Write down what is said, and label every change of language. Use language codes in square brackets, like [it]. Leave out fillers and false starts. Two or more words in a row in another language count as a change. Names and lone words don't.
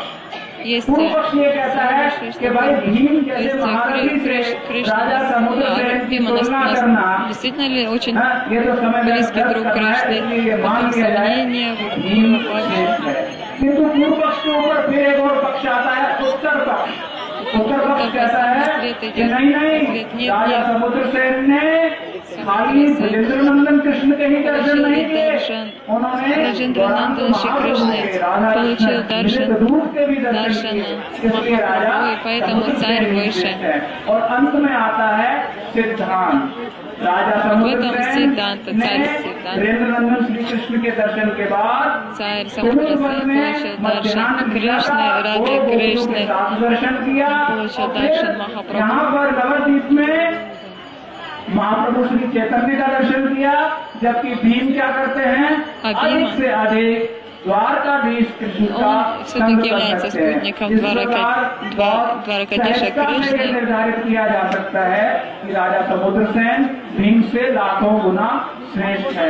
[hi] पूर्व पक्ष ये कहता है कि भाई भीम जैसे महारथी से राजा समुद्र सेन की तुलना करना ये तो समय में मान लिया जाए भीम श्रेष्ठ है। किंतु पूर्व पक्ष के ऊपर फिर एक और पक्ष आता है उत्तर पक्ष। उत्तर पक्ष कहता है कि नहीं राजा समुद्र सेन ने खाली ब्रजेंद्रनंदन कृष्ण के ही दर्शन नहीं किए, उन्होंने [ru] Браджендрананда Шри Кришны получил даршан, и поэтому царь выше. [hi] और अंत में आता है सिद्धांत। राजा समुद्र सेन ने ब्रजेंद्रनंदन श्री कृष्ण के दर्शन के बाद [ru] царь Самудрасен получил даршан Кришны, Радhe Кришны, получил даршан Махапрабху. [hi] यहाँ पर नवद्वीप में महाप्रभु श्री चैतन्य का दर्शन किया, जबकि भीम क्या करते हैं अधिक से अधिक द्वारकाधीश कृष्ण का संग कर सकते हैं। इस प्रकार निर्धारित किया जा सकता है कि राजा समुद्र सेन भीम से लाखों गुना श्रेष्ठ है।